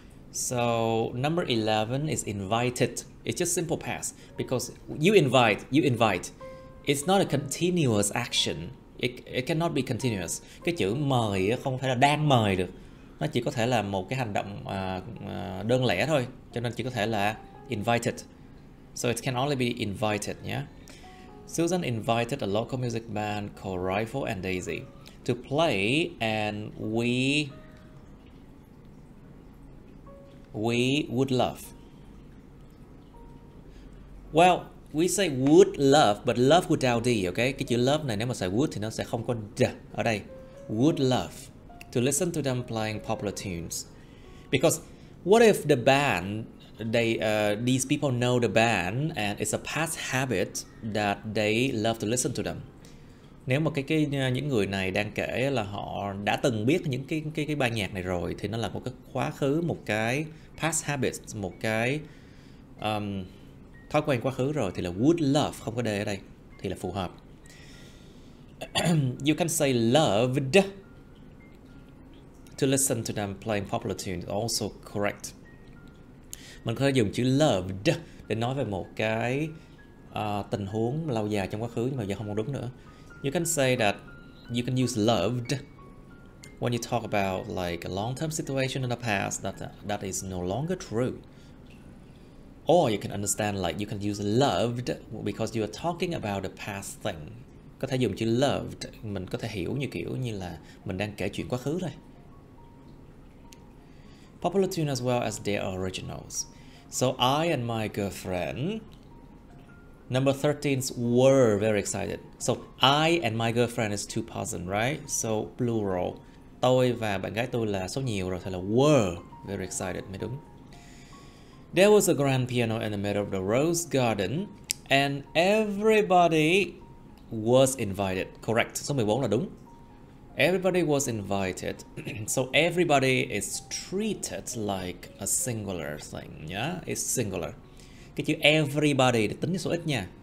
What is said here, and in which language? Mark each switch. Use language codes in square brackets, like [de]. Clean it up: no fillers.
[en] So number 11 is invited. It's just simple past because you invite. It's not a continuous action. It cannot be continuous. [vi] Cái chữ mời không phải là đang mời được. Nó chỉ có thể là một cái hành động đơn lẻ thôi. Cho nên chỉ có thể là invited. [en] So it can only be invited, yeah. Susan invited a local music band called Rifle and Daisy to play, and we would love. Well, we say would love, but love without D, okay? [vi] Cái chữ love này nếu mà xài would thì nó sẽ không có D ở đây. [en] Would love to listen to them playing popular tunes. Because what if the band, these people know the band and it's a past habit that they love to listen to them. [vi] Nếu mà những người này đang kể là họ đã từng biết những cái ban nhạc này rồi thì nó là một cái quá khứ, một cái past habit, một cái thói quen quá khứ rồi thì là would love, không có D ở đây thì là phù hợp. [en] You can say loved to listen to them playing popular tunes, also correct. [vi] Mình có thể dùng chữ loved để nói về một cái tình huống lâu dài trong quá khứ nhưng mà giờ không còn đúng nữa. [en] You can say that you can use loved when you talk about like a long-term situation in the past that is no longer true. Or you can understand like you can use loved because you are talking about the past thing. [vi] Có thể dùng chữ loved, mình có thể hiểu như kiểu như là mình đang kể chuyện quá khứ thôi. [en] Popular tune as well as their originals. So I and my girlfriend, number 13, were very excited. So I and my girlfriend is two person, right? So plural. [vi] Tôi và bạn gái tôi là số nhiều rồi, thì là [en] were very excited [vi] mới đúng. [en] There was a grand piano in the middle of the rose garden, and everybody was invited. Correct. [vi] Số 14 là đúng. [en] Everybody was invited. So everybody is treated like a singular thing. Yeah, it's singular. [vi] Cái chữ everybody để tính với số ít nha.